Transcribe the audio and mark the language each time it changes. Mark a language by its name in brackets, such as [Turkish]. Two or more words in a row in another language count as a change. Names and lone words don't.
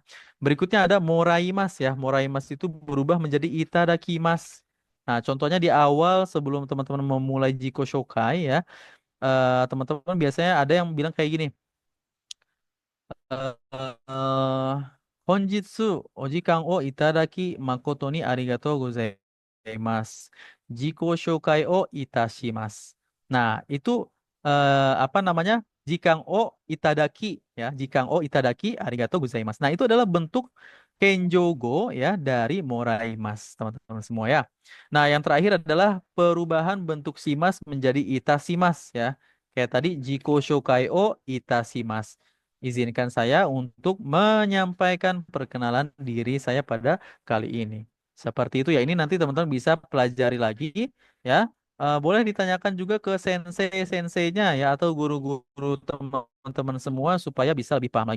[Indonesian] Berikutnya ada moraimas ya. Moraimas itu berubah menjadi itadakimas. Nah, contohnya di awal sebelum teman-teman memulai [Japanese] 自己紹介 [Indonesian] ya, teman-teman biasanya ada yang bilang kayak gini. [Japanese] 本日お時間をいただき誠にありがとうございます. 自己紹介をいたします. [Indonesian] Nah, itu apa namanya? [Japanese] 時間をいただきや、時間をいただきありがとうございます. [Indonesian] Nah, itu adalah bentuk kenjogo ya dari moraimasu, teman-teman semua ya. Nah, yang terakhir adalah perubahan bentuk simas menjadi itashimasu ya. Kayak tadi [Japanese] 自己紹介をいたします. [Indonesian] Izinkan saya untuk menyampaikan perkenalan diri saya pada kali ini. Seperti itu ya. Ini nanti teman-teman bisa pelajari lagi ya. Boleh ditanyakan juga ke sensei-senseinya ya atau guru-guru teman-teman semua supaya bisa lebih paham lagi.